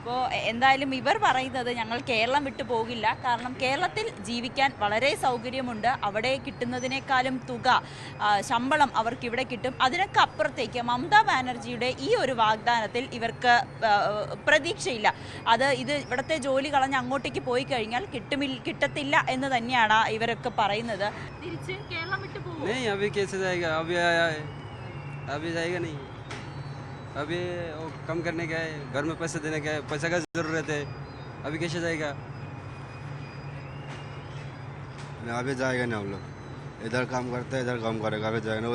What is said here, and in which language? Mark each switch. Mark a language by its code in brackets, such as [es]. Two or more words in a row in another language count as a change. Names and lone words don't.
[ml] അപ്പോൾ എന്തായാലും ഇവർ പറയുന്നത് ഞങ്ങൾ കേരളം വിട്ടു പോകില്ല, കാരണം കേരളത്തിൽ ജീവിക്കാൻ വളരെ സൗകര്യമുണ്ട്, അവിടെ കിട്ടുന്നതിനേക്കാളും തുക ശമ്പളം അവർക്ക് ഇവിടെ കിട്ടും. അതിനൊക്കെ അപ്പുറത്തേക്ക് മമതാ ബാനർജിയുടെ ഈ ഒരു വാഗ്ദാനത്തിൽ ഇവർക്ക് പ്രതീക്ഷയില്ല. ഇത് ഇവിടുത്തെ ജോലി കളഞ്ഞ് അങ്ങോട്ടേക്ക് പോയി കഴിഞ്ഞാൽ കിട്ടത്തില്ല എന്ന് തന്നെയാണ് ഇവരൊക്കെ പറയുന്നത്. തിരിച്ച് കേരളം വിട്ടു പോകും. [hi] अभी वो कम करने का है, घर में पैसे देने का है, पैसा का ज़रूरत है, अभी कैसे जाएगा? अभी जाएगा नहीं हम लोग, इधर काम करते हैं इधर काम करेगा, अभी जाएगा नहीं।